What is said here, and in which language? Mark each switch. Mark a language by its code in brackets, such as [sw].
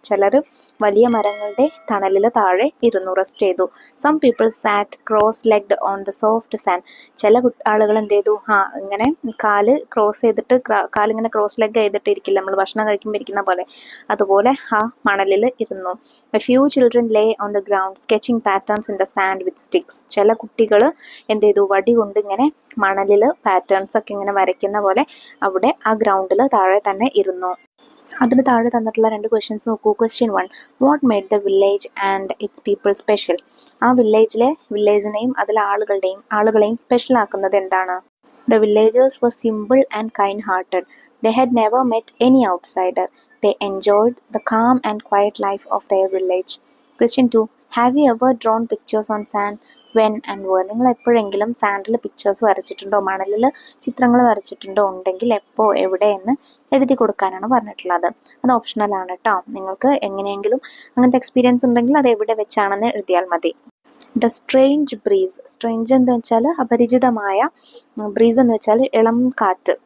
[ml] ചിലർ വലിയ മരങ്ങളുടെ തണലിൽ താഴെ ഇരുന്നു, റെസ്റ്റ് ചെയ്തു. [en] Some people sat cross legged on the soft sand. [ml] ചില ആളുകൾ എന്ത് ചെയ്തു, ഇങ്ങനെ കാല് ക്രോസ് ചെയ്തിട്ട്, കാലിങ്ങനെ ക്രോസ് ലെഗ് ചെയ്തിട്ട് ഇരിക്കില്ല, നമ്മൾ ഭക്ഷണം കഴിക്കുമ്പോൾ ഇരിക്കുന്ന പോലെ, അതുപോലെ ആ മണലിൽ ഇരുന്നു. [en] A few children lay on the ground sketching patterns in the sand with sticks. [ml] ചില കുട്ടികൾ എന്ത് ചെയ്തു, വടി കൊണ്ട് ഇങ്ങനെ മണലിൽ പാറ്റേൺസ് ഒക്കെ ഇങ്ങനെ വരയ്ക്കുന്ന പോലെ അവിടെ ആ ഗ്രൗണ്ടിൽ താഴെ തന്നെ ഇരുന്നു. അതിന് താഴെ തന്നിട്ടുള്ള 2 ക്വസ്റ്റ്യൻസ് നോക്കൂ. [en] Question 1, what made the village and its people special? [ml] ആ വില്ലേജിനെയും അതിലെ ആളുകളെയും സ്പെഷ്യൽ ആക്കുന്നത് എന്താണ്? [en] The villagers were simple and kind-hearted. They had never met any outsider. They enjoyed the calm and quiet life of their village. Question 2, have you ever drawn pictures on sand? When and where? [ml] നിങ്ങൾ എപ്പോഴെങ്കിലും sandal pictures വരച്ചിട്ടുണ്ടോ, മണലിൽ ചിത്രങ്ങൾ വരച്ചിട്ടുണ്ടോ? ഉണ്ടെങ്കിൽ എപ്പോൾ, എവിടെ എന്ന് എഴുതി കൊടുക്കാനാണ് പറഞ്ഞിട്ടുള്ളത്. അത് ഓപ്ഷണലാണ് കേട്ടോ. നിങ്ങൾക്ക് എങ്ങനെയെങ്കിലും അങ്ങനത്തെ എക്സ്പീരിയൻസ് ഉണ്ടെങ്കിൽ അത് എവിടെ വെച്ചാണെന്ന് എഴുതിയാൽ മതി. [en] The strange breeze. [ml] സ്ട്രേഞ്ച് എന്ന് വെച്ചാൽ അപരിചിതമായ, ബ്രീസ് എന്ന് വെച്ചാൽ ഇളം കാറ്റ്.